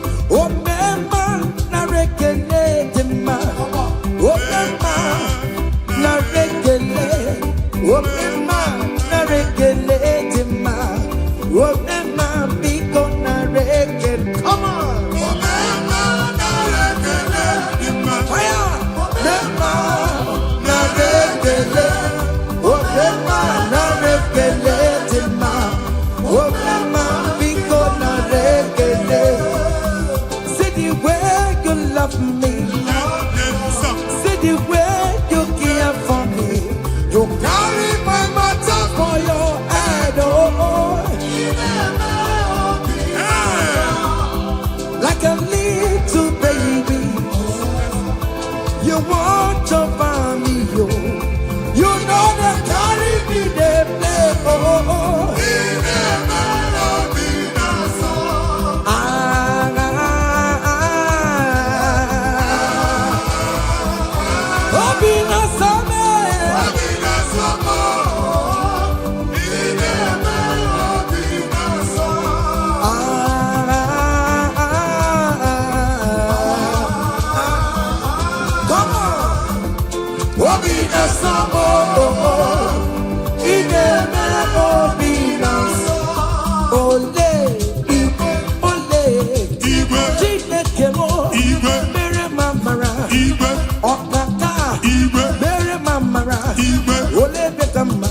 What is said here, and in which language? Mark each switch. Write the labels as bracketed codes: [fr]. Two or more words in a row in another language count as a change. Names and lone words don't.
[ig] Omema na rekele dị mma. Omema na rekele. Omema na rekele dị mma. Omema biko na rekele. [en] Come on. [ig] Omema na rekele dị mma. Fire. Omema na rekele. Obiọma, nara ekele dị mma. Obiọma, biko, nara ekele. [en] See the way you love me. See the way you care for me. You carry my matter for your head, oh, oh. Like a little baby, you watch over me, yo. You know they carry me, they play, oh, oh, oh. Ah, ah, ah, ah. Obi na some. [ig] Ị na-eme obi na-asọ. Ah, ah, ah, ah. [en] Come on. [ig] Obi na-asọ m, oh, oh, oh. Ị na-eme obi na-asọ. Ole igwe, ole Igwe. Chineke m, Igwe. mere m amara. Igwe. Ọ Bata. Igwe. Mere m amara. Igwe. Ole ebe ka mma?